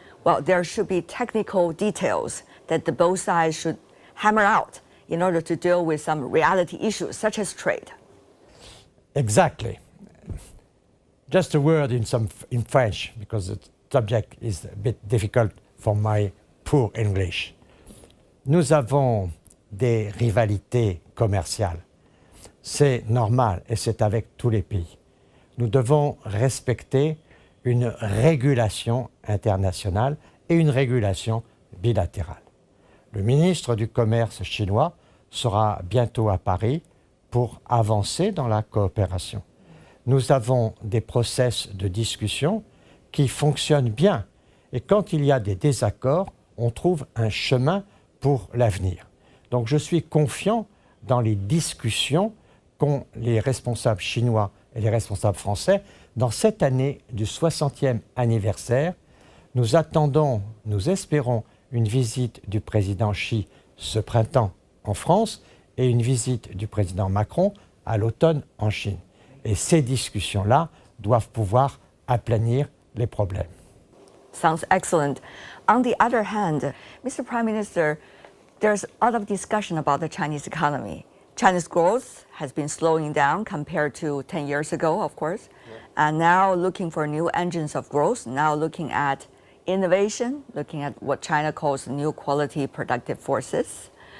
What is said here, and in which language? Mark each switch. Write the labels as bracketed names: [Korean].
[English] Well, there should be technical details that the both sides should hammer out in order to deal with some reality issues such as trade. Exactly. Just a word in French, because the subject is a bit difficult for my poor English. [French] Nous avons des rivalités commerciales. C'est normal et c'est avec tous les pays. Nous devons respecter une régulation internationale et une régulation bilatérale. Le ministre du Commerce chinois sera bientôt à Paris pour avancer dans la coopération. Nous avons des process de discussion qui fonctionnent bien et quand il y a des désaccords, on trouve un chemin pour l'avenir. Donc je suis confiant dans les discussions qu'ont les responsables chinois et les responsables français dans cette année du 60e anniversaire. Nous attendons, nous espérons une visite du président Xi ce printemps en France et une visite du président Macron à l'automne en Chine. Et ces discussions-là doivent pouvoir aplanir les problèmes. [English] Sounds excellent. On the other hand, Mr. Prime Minister, there's a lot of discussion about the Chinese economy. China's growth has been slowing down compared to 10 years ago, of course, and now looking for new engines of growth, now looking at innovation, looking at what China calls new quality productive forces.